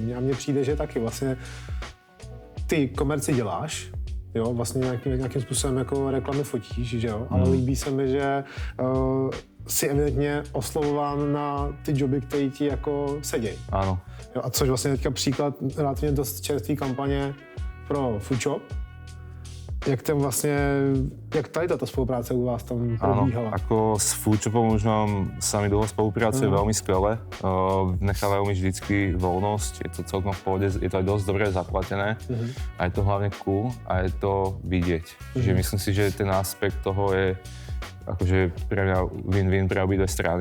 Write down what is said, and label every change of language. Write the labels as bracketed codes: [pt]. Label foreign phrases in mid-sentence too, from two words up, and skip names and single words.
[cs] A mně přijde, že taky vlastně ty komerci děláš, jo, vlastně nějakým způsobem jako reklamy fotíš, že jo, ale líbí se mi, že si evidentně oslovován na ty joby, které ti jako sedějí. [sk] Áno. [cs] Jo, a což vlastně teďka příklad relativně dost čerstvý kampaně pro Foodshop. Jak tady táto spolupráce u vás tam probíhala? [sk] Áno, ako s Foodshopom už mám s nami dlho spolupracuje veľmi skvelé. Nechávajú mi vždycky voľnosť, je to celkom v pohode, je to aj dosť dobre zaplatené a je to hlavne cool a je to vidieť. Čiže myslím si, že ten aspekt toho je akože pre mňa win-win pre obidve strany.